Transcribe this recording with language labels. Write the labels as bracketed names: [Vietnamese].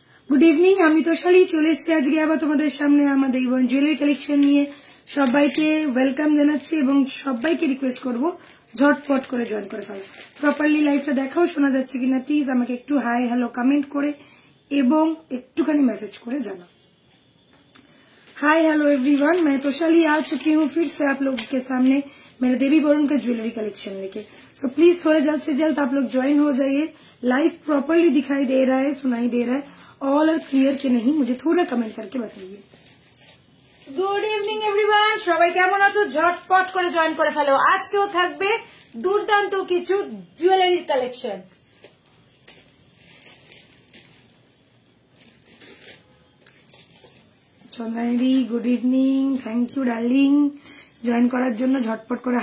[Bangla] Good evening, আমি তোষালি চলে এসেছি আজকে আবার তোমাদের সামনে আমাদের ইভন জুয়েলারি কালেকশন নিয়ে। সবাইকে ওয়েলকাম জানাচ্ছি এবং সবাইকে রিকোয়েস্ট করব ঝটপট করে জয়েন করে ফেলো। প্রপারলি লাইভটা দেখাও, শোনা যাচ্ছে কিনা প্লিজ আমাকে একটু হাই হ্যালো কমেন্ট করে এবং একটুখানি মেসেज করে জানাও। [Hindi] हाय हेलो एवरीवन, मैं तोषाली आ चुकी हूँ फिर से आप लोगों के सामने मेरे देवी वरुण का ज्वेलरी कलेक्शन लेके। सो प्लीज थोड़े जल्द से जल्द आप लोग ज्वाइन हो जाइए। लाइव प्रॉपर्ली दिखाई दे रहा है, सुनाई दे रहा है, ऑल आर क्लियर कि नहीं, मुझे थोड़ा कमेंट करके बताइए। [Bangla] গুড ইভিনিং এভরিওয়ান, সবাই কেমন আছো? ঝটপট করে জয়েন করে ফেলো। আজকেও থাকবে দুর্দান্ত কিছু jewellery collection. Chandrani good evening, thank you darling join করার জন্য ঝটপট করে।